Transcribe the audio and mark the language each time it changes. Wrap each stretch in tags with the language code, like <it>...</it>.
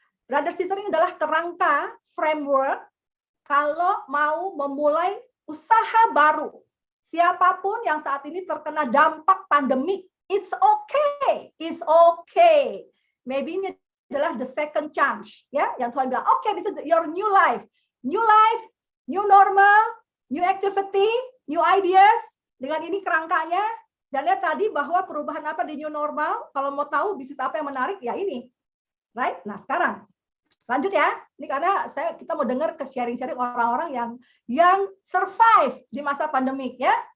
<id>Brother Sister ini adalah kerangka framework kalau mau memulai usaha baru. Siapapun yang saat ini terkena dampak pandemi,</id> <en>it's okay. It's okay. Maybe</en> <id>ini adalah</id> <en>the second chance, ya.</en> <id>Yang Tuhan bilang,</id> <en>okay, this is your new life. New life, new normal, new activity, new ideas.</en> <id>Dengan ini kerangkanya. Dan lihat tadi bahwa perubahan apa di new normal, kalau mau tahu bisnis apa yang menarik, ya ini.</id> <en>Right?</en> <id>Nah, sekarang lanjut ya. Ini karena kita mau dengar ke sharing-sharing orang-orang yang survive di masa pandemik ya.</id>